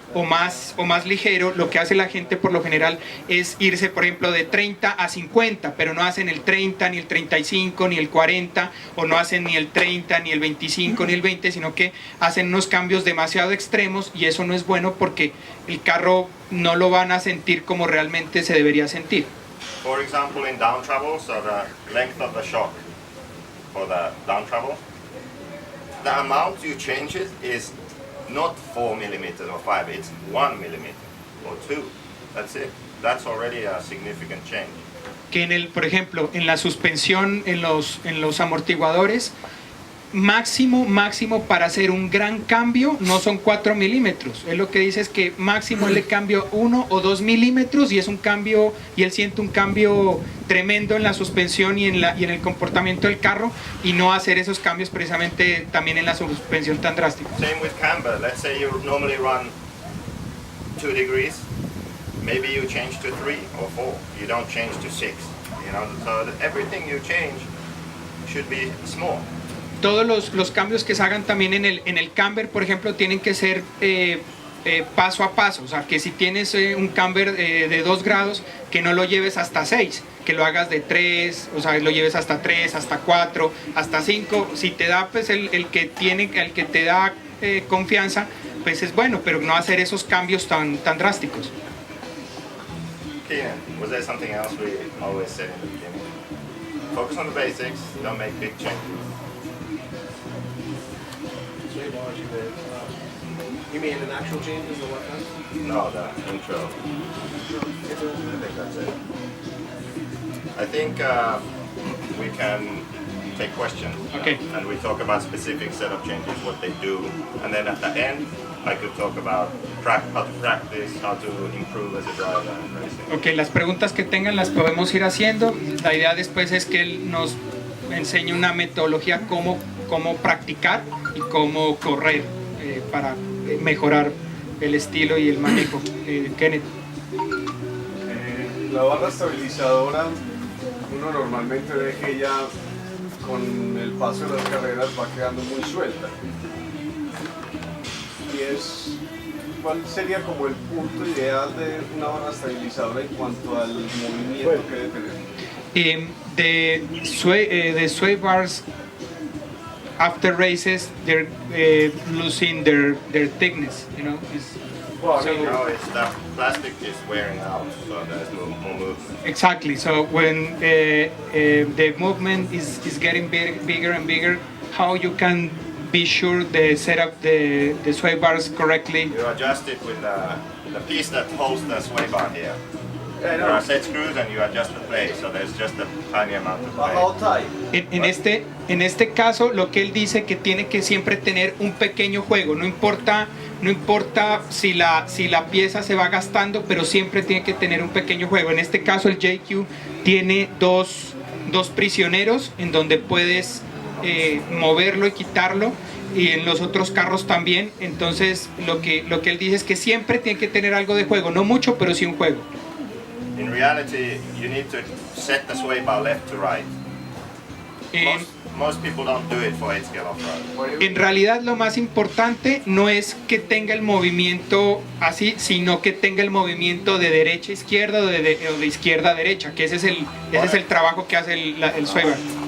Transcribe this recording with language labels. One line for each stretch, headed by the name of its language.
Spanish: o más ligero, lo que hace la gente por lo general es irse, por ejemplo, de 30 a 50, pero no hacen el 30, ni el 35, ni el 40, o no hacen ni el 30, ni el 25, ni el 20, sino que hacen unos cambios demasiado extremos, y eso no es bueno porque el carro no lo van a sentir como realmente se debería sentir.
English: For example, in down travel, so the length of the shock for the down travel, the amount you change it is not 4 millimeters or 5, it's 1 millimeter or 2. That's it. That's already a significant change.
Spanish: Que por ejemplo, en la suspensión, en los amortiguadores, máximo para hacer un gran cambio no son 4 milímetros. Él lo que dice es que máximo él le cambia 1 o 2 milímetros, y es un cambio, y él siente un cambio tremendo en la suspensión y en el comportamiento del carro, y no hacer esos cambios precisamente también en la suspensión tan drástica.
English: Same with camber. Let's say you normally run 2 degrees, maybe you change to 3 or 4. You don't change to 6. You know, so that everything you change should be small.
Spanish: Todos los cambios que se hagan también en el camber, por ejemplo, tienen que ser paso a paso. O sea, que si tienes un camber de 2 grados, que no lo lleves hasta 6, que lo hagas de 3, o sea, lo lleves hasta 3, hasta 4, hasta 5. Si te da pues el que te da confianza, pues es bueno, pero no hacer esos cambios tan drásticos.
English: Keenan, was there something else we always said in the beginning? Focus on the basics, don't make big changes. You mean an actual changes or what? No, the intro. I think that's it. I think we can take questions. Okay. And we talk about specific setup changes, what they do. And then at the end, I could talk about how to practice, how to improve as a driver and racing.
Spanish: Ok, las preguntas que tengan las podemos ir haciendo. La idea después es que él nos enseñe una metodología cómo practicar y cómo correr para mejorar el estilo y el manejo. Kenneth. La barra estabilizadora, uno normalmente ve que ya con el paso de las carreras va quedando muy suelta. ¿Cuál sería como el punto ideal de una barra estabilizadora en cuanto al movimiento que debe tener?
English: The sway bars after races, they're losing their thickness, you know. Well, So- No, it's the plastic is wearing out, so there's no more movement. Exactly. So when the movement is getting bigger and bigger, how you can be sure they set up the sway bars correctly? You adjust it with the piece that holds the sway bar here. Yeah, I There are know. set screws and you adjust the play, so there's just a tiny amount of play. How tight?
Spanish: En este caso, lo que él dice que tiene que siempre tener un pequeño juego, no importa si la pieza se va gastando, pero siempre tiene que tener un pequeño juego. En este caso, el JQ tiene dos prisioneros en donde puedes moverlo y quitarlo, y en los otros carros también. Entonces, lo que él dice es que siempre tiene que tener algo de juego, no mucho, pero sí un juego.
English: In reality, you need to set the sway bar left to right. Most people don't do it for 8-scale off-road.
Spanish: En realidad lo más importante no es que tenga el movimiento así, sino que tenga el movimiento de derecha a izquierda o de izquierda a derecha, que ese es el trabajo que hace el sway bar.